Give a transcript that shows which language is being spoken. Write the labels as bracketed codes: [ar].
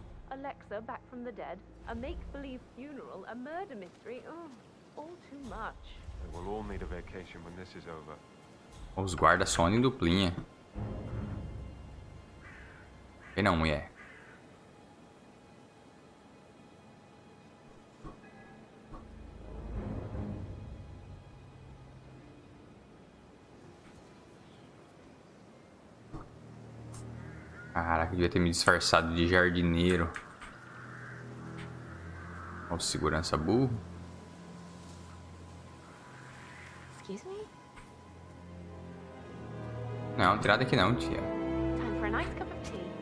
[en] Alexa back from the dead, a make-believe funeral, a murder mystery. Oh, all too much. We'll all need a vacation when this is over. [pt] Os guardas só em duplinha. E não, mulher. Caraca, eu devia ter me disfarçado de jardineiro. Olha o segurança burro. [en] Excuse me? [pt] Não, não tem nada aqui não, tia. [en] Time for a nice cup of tea.